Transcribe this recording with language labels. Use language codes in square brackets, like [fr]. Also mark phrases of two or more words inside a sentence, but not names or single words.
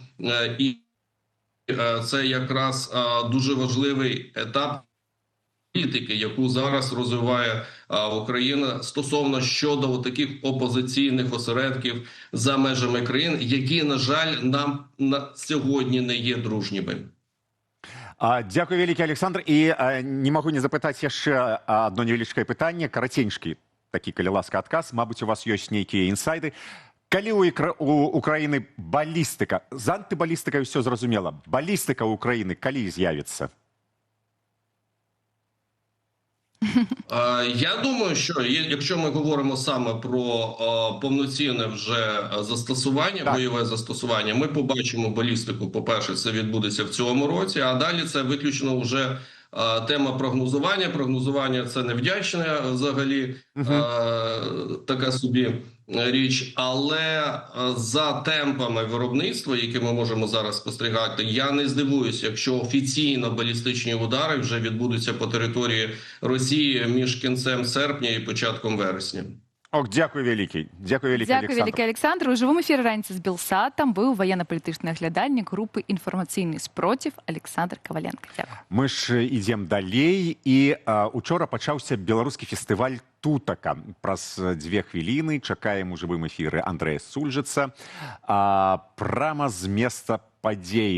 [uk] І це якраз дуже важливий етап політики, яку зараз розвиває Україна стосовно щодо таких опозиційних осередків за межами країн, які, на жаль, нам на сьогодні не є дружніми. [be] Дякую вялікі, Александр. І не магу не запытаць яшчэ одно невялічкае пытанне, караценькі такі, калі ласка, адказ. Мабыць, у вас ёсць нейкія інсайды. Калі у Украіны балістыка, з антыбалістыкай ўсё зразумела, балістыка ў Украіны калі з'явіцца? [uk] Я думаю, що якщо ми говоримо саме про повноцінне вже застосування, бойове застосування, ми побачимо балістику. По-перше, це відбудеться в цьому році, а далі це виключно вже тема прогнозування. Прогнозування – це невдячне взагалі така собі річ, але за темпами виробництва, які ми можемо зараз спостерігати, я не здивуюся, якщо офіційно балістичні удари вже відбудуться по території Росії між кінцем серпня і початком вересня. Ох, [be] дзякуй вялікі. Дзякуй вялікі, Дякую, вялікі Александр. У жывым эфіры раніцы з Белсатам быў ваенна-палітычны аглядальнік групы «Інфармацыйны спротив» Александр Коваленко. [uk] Дякую. [be] Мы ж ідзем далей, і учора пачаўся беларускі фестываль «Тутака». Праз 2 хвіліны чакаем у жывым эфіры Андрэя Сульжыца прама з месца падзеі.